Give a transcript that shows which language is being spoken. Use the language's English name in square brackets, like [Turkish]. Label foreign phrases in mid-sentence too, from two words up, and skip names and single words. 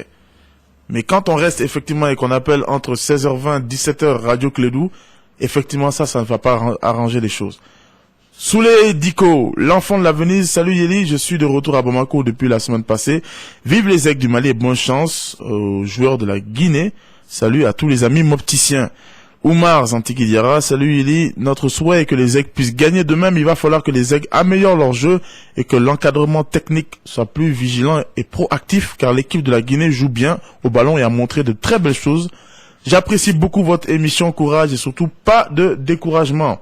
[French] Mais quand on reste effectivement et qu'on appelle entre 16h20 et 17h Radio Clédou, effectivement ça ne va pas arranger les choses. Souley Diko, l'enfant de l'avenir, salut Yéli, je suis de retour à Bamako depuis la semaine passée. Vive les aigles du Mali et bonne chance aux joueurs de la Guinée. Salut à tous les amis mopticiens. Oumar Zantikidiara, salut Yéli, notre souhait est que les aigles puissent gagner de même, il va falloir que les aigles améliorent leur jeu et que l'encadrement technique soit plus vigilant et proactif car l'équipe de la Guinée joue bien au ballon et a montré de très belles choses. J'apprécie beaucoup votre émission, courage et surtout pas de découragement.